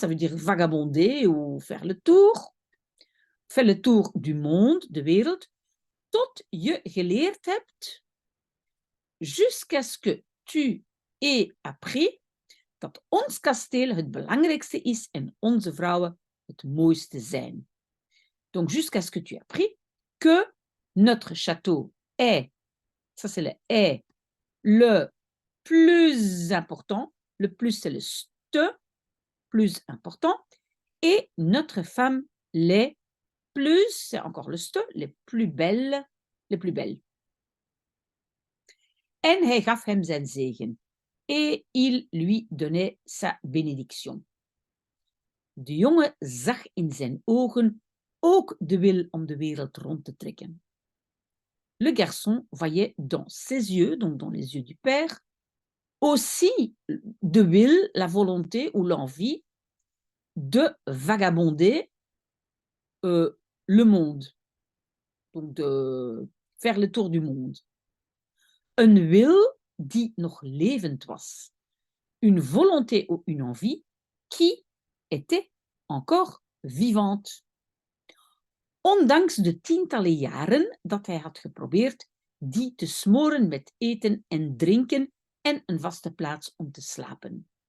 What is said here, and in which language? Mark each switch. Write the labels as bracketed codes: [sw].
[fr] Ça veut dire vagabonder ou faire le tour. Fais le tour du monde, [nl] de wereld, tot je geleerd hebt, [fr] jusqu'à ce que tu aies appris [nl] dat ons kasteel het belangrijkste is en onze vrouwen het mooiste zijn. [fr] Donc, jusqu'à ce que tu aies appris que notre château est, ça c'est le est, le plus important, le plus c'est le ste, plus important, et notre femme les plus, c'est encore le ste, les plus belles, les plus belles. [nl] En hij gaf hem zijn zegen, [fr] et il lui donnait sa bénédiction. [nl] De jongen zag in zijn ogen ook de wil om de wereld rond te trekken. [fr] Le garçon voyait dans ses yeux, donc dans les yeux du père, aussi [nl] de wil, [fr] la volonté ou l'envie de vagabonder le monde, donc de faire le tour du monde. [nl] Een wil die nog levend was, [fr] une volonté ou une envie qui était encore vivante. [nl] Ondanks de tientallen jaren dat hij had geprobeerd die te smoren met eten en drinken en een vaste plaats om te slapen.